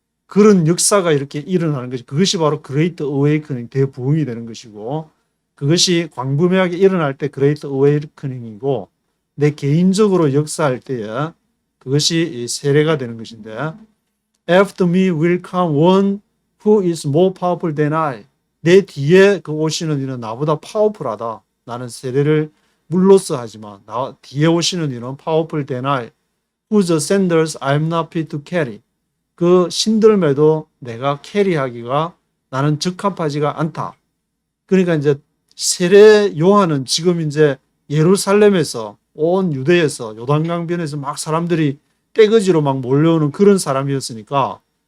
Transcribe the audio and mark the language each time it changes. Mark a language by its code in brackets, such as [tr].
[ko] 그런 역사가 이렇게 일어나는 것이 그것이 바로 그레이트 어웨이커닝 대부흥이 되는 것이고 그것이 광범위하게 일어날 때 그레이트 어웨이커닝이고 내 개인적으로 역사할 때에 그것이 세례가 되는 것인데 [en] After me will come one who is more powerful than I. [ko] 내 뒤에 그 오시는 이는 나보다 파워풀하다. 나는 세례를 물로써 하지만 뒤에 오시는 이는 [en] powerful than I. Whose sandals I am not fit to carry. [ko] 그 신들매도 내가 캐리하기가 나는 적합하지가 않다. 그러니까 이제 세례 요한은 지금 이제 예루살렘에서 온 유대에서 요단강변에서 막 사람들이 떼거지로 막 몰려오는 그런 사람이었으니까